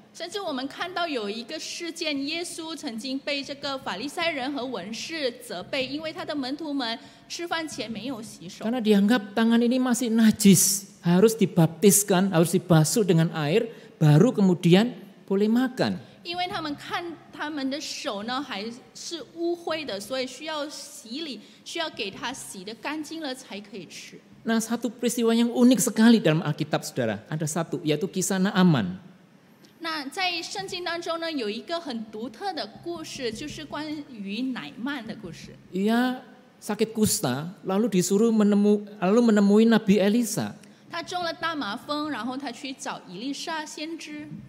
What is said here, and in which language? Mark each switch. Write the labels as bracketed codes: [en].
[zh] 甚至我们看到有一个事件，耶稣曾经被这个法利赛人和文士责备，因为他的门徒们吃饭前没有洗手。 [id] Karena dianggap tangan ini masih najis, harus dibaptiskan, harus dibasuh dengan air, baru kemudian boleh makan. [zh] 因为他们看他们的手呢还是污秽的，所以需要洗礼，需要给他洗得干净了才可以吃。 [id] Nah, satu peristiwa yang unik sekali dalam Alkitab, saudara, ada satu, yaitu kisah Naaman. [zh] 那在圣经当中呢，有一个很独特的故事，就是关于乃曼的故事。 [id] Ia sakit kusta, lalu disuruh menemui Nabi Elisa. [zh] 他中了大麻风，然后他去找以利沙先知。